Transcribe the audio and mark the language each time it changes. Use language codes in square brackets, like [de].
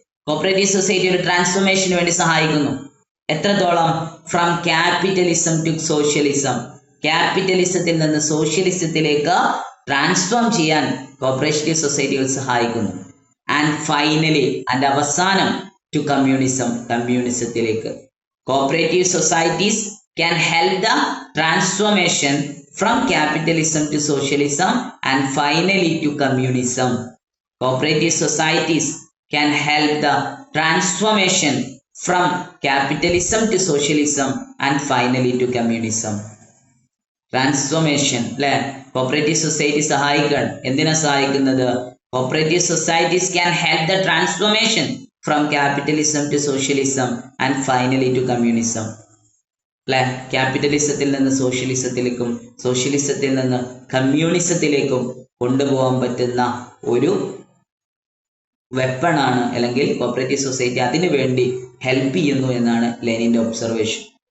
[ml] Cooperative society ഒരു ട്രാൻസ്ഫോർമേഷന് വേണ്ടി സഹായിക്കുന്നു. എത്രത്തോളം? [en] from capitalism to socialism, [ml] ക്യാപിറ്റലിസത്തിൽ നിന്ന് സോഷ്യലിസത്തിലേക്ക് ട്രാൻസ്ഫോം ചെയ്യാൻ കോപ്പറേറ്റീവ് സൊസൈറ്റികൾ സഹായിക്കുന്നു. [en] and finally, [ml] അതിന്റെ അവസാനം [en] to communism, [ml] കമ്മ്യൂണിസത്തിലേക്ക്. [en] Cooperative societies can help the transformation from capitalism to socialism and finally to communism. Cooperative societies can help the transformation from capitalism to socialism and finally to communism. [ml] Transformation, അല്ലെ? Cooperative society സഹായിക്കാൻ. എന്തിനാ സഹായിക്കുന്നത്? [en] Cooperative societies can help the transformation from capitalism to socialism and finally to communism. [ml] അല്ലെ? ക്യാപിറ്റലിസത്തിൽ നിന്ന് സോഷ്യലിസത്തിലേക്കും സോഷ്യലിസത്തിൽ നിന്ന് കമ്മ്യൂണിസത്തിലേക്കും കൊണ്ടുപോകാൻ പറ്റുന്ന ഒരു വെപ്പണാണ്, അല്ലെങ്കിൽ കോപ്പറേറ്റീവ് സൊസൈറ്റി അതിനു വേണ്ടി ഹെൽപ്പ് ചെയ്യുന്നു എന്നാണ് ലെനിന്റെ ഒബ്സർവേഷൻ.